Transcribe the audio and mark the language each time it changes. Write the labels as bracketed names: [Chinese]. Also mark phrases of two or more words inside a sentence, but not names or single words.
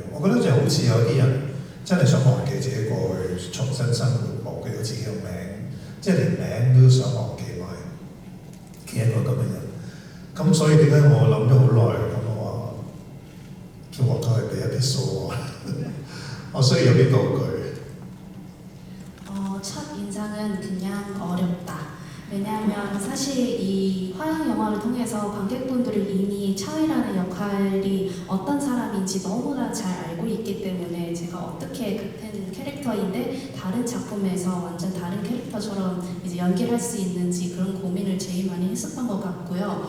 [Cantonese] 我覺得就好似有啲人真係想忘記自己過去，重新生活，忘記到自己個名。即係連名都想忘記埋嘅一個咁嘅人，咁所以點解我諗咗好耐，咁我話叫黃家去俾一啲數我，我需要有啲道具。 [Korean] 첫 인상은 그냥 어렵다. 왜냐하면 사실 이 화양 영화를 통해서 관객분들이 이미 차이라는 역할이 어떤 사람인지 너무나 잘 알고 있기 때문에 제가 어떻게 같은 캐릭터인데 다른 작품에서 완전 다른 캐릭터처럼 이제 연기를 할 수 있는지 그런 고민을 제일 많이 했었던 것 같고요.